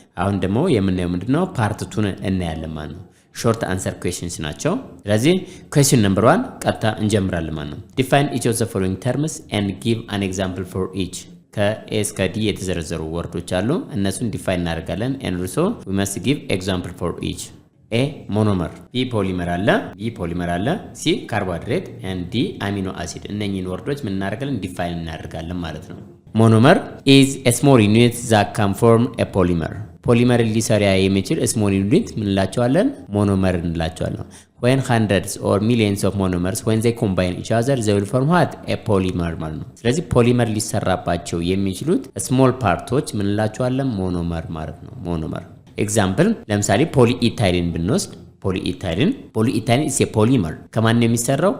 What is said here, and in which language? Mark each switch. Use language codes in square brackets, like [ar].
[am] አሁን ደግሞ የምናየው ምንድነው ፓርት 2ን እናያለን ማለት ነው። ሾርት አንሰር ኩዌስችንስ ናቸው። ስለዚህ ኩዌስችን ነምበር 1 ቀጥታ እንጀምራለን ማለት ነው። ዲፋይን [en] each of the following terms and give an example for each። [am] ከኤ እስከ ዲ የተዘረዘሩ ወርዶች አሉ። እነሱን ዲፋይን እናደርጋለን [en] and also we must give example for each። [am] ኤ ሞኖመር፣ ቢ ፖሊመር አለ፣ ሲ ካርቦሃይድሬት and ዲ አሚኖ አሲድ። እነኚህን ወርዶች ምን እናደርጋለን? ዲፋይን እናደርጋለን ማለት ነው። ሞኖመር [en] is a small unit that can form a polymer። [am] ፖሊመር ሊሰራ የሚችል ስሞል ዩኒት ምን እንላቸዋለን? [en] ሞኖመር እንላቸዋለን። when hundreds or millions of monomers when they combine each other they will form what? [am] a polymer ማለት ነው። ስለዚህ ፖሊመር ሊሰራባቸው የሚችሉት ስሞል ፓርቶች ምን እንላቸዋለን? ሞኖመር ማለት ነው። ሞኖመር ኤግዛምፕል ለምሳሌ ፖሊኢታይሊን ብንወስድ ፖሊኢታይሊን [en] is a polymer [am] ከማን ነው የሚሰራው?